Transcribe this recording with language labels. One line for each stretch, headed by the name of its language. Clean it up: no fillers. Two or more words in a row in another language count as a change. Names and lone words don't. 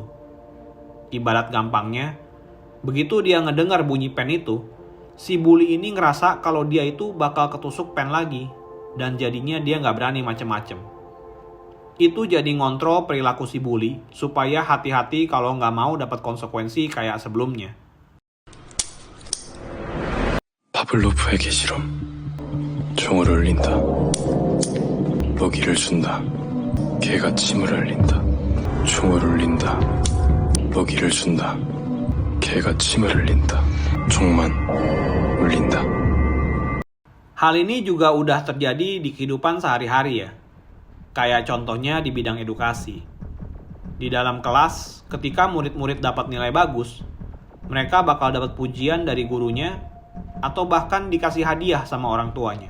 Indonesian: Ibarat gampangnya, begitu dia ngedengar bunyi pen itu, si bully ini ngerasa kalau dia itu bakal ketusuk pen lagi, dan jadinya dia nggak berani macem-macem. Itu jadi ngontrol perilaku si bully supaya hati-hati kalau nggak mau dapat konsekuensi kayak sebelumnya.
Korean: 파블로프에게 실험. 총을 울린다. 먹이를 준다. 개가 침을 흘린다. 총을 울린다. 먹이를 준다. 개가 침을 흘린다. 총만 울린다.
Indonesian: Hal ini juga udah terjadi di kehidupan sehari-hari ya. Kayak contohnya di bidang edukasi. Di dalam kelas, ketika murid-murid dapat nilai bagus, mereka bakal dapat pujian dari gurunya atau bahkan dikasih hadiah sama orang tuanya.